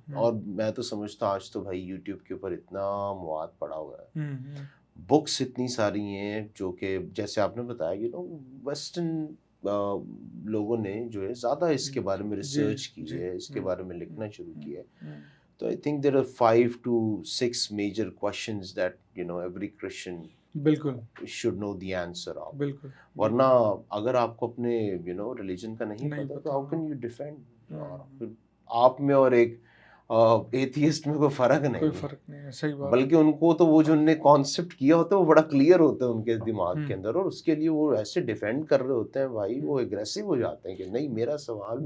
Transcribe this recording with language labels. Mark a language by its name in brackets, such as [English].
[Urdu] اور میں تو سمجھتا ہوں آج تو بھائی یوٹیوب کے اوپر اتنا مواد پڑا ہوا ہے، بکس اتنی ساری ہیں جو کہ جیسے آپ نے بتایا ویسٹرن لوگوں نے جو ہے زیادہ اس کے بارے میں ریسرچ کی ہے، اس کے بارے میں لکھنا شروع کیا ہے. [English] تو I think there are 5 to 6 major questions that every Christian [Urdu] بالکل [English] should know the answer of. [Urdu] بالکل. ورنہ اگر آپ کو اپنے ریلیجن کا نہیں پتا تو how can you defend؟ پھر آپ میں اور ایک ایتھیسٹ میں کوئی فرق نہیں ہے. صحیح بات. بلکہ ان کو تو وہ جو انہوں نے کانسیپٹ کیا ہوتا ہے وہ بڑا کلیئر ہوتا ہے ان کے دماغ کے اندر، اور اس کے لیے وہ ایسے ڈیفینڈ کر رہے ہوتے ہیں بھائی، وہ اگریسو ہو جاتے ہیں کہ نہیں میرا سوال